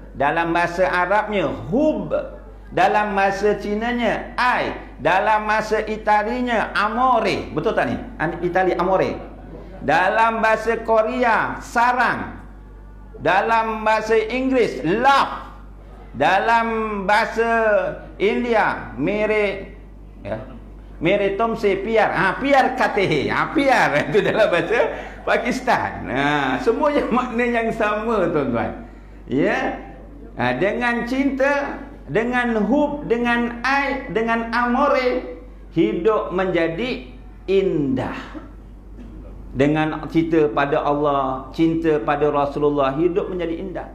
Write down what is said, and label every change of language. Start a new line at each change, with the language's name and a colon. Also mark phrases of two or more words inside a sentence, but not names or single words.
Malay: Dalam bahasa Arabnya hub, dalam bahasa Cinanya ai, dalam bahasa Italinya amore. Betul tak ni? Itali amore. Dalam bahasa Korea sarang. Dalam bahasa Inggeris love. Dalam bahasa India
Hindi: मेरे तुमसे प्यार. प्यार कहते हैं.
Malay: Piar itu dalam bahasa Pakistan. Semuanya makna yang sama tuan-tuan. Ya. Dengan cinta, dengan hub, dengan aib, dengan amore, hidup menjadi indah. Dengan cinta pada Allah, cinta pada Rasulullah, hidup menjadi indah.